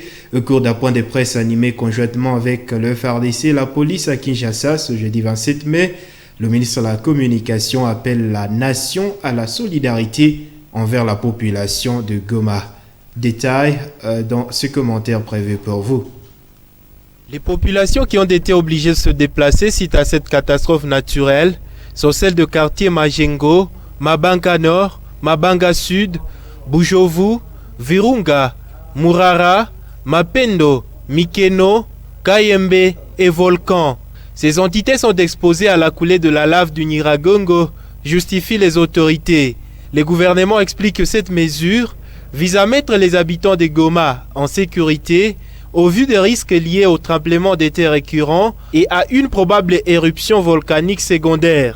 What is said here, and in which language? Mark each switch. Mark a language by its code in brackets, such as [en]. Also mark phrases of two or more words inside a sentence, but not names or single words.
[fr] Au cours d'un point de presse animé conjointement avec le FARDC et la police à Kinshasa ce jeudi 27 mai, le ministre de la Communication appelle la nation à la solidarité envers la population de Goma. Détail dans ce commentaire prévu pour vous. Les populations qui ont été obligées de se déplacer suite à cette catastrophe naturelle sont celles de quartiers Majengo, Mabanga Nord, Mabanga Sud, Bujovu, Virunga, Murara, Mapendo, Mikeno, Kayembe et Volcan. Ces entités sont exposées à la coulée de la lave du Nyiragongo, justifient les autorités. Les gouvernements expliquent que cette mesure vise à mettre les habitants de Goma en sécurité au vu des risques liés au tremblement de terre récurrent et à une probable éruption volcanique secondaire.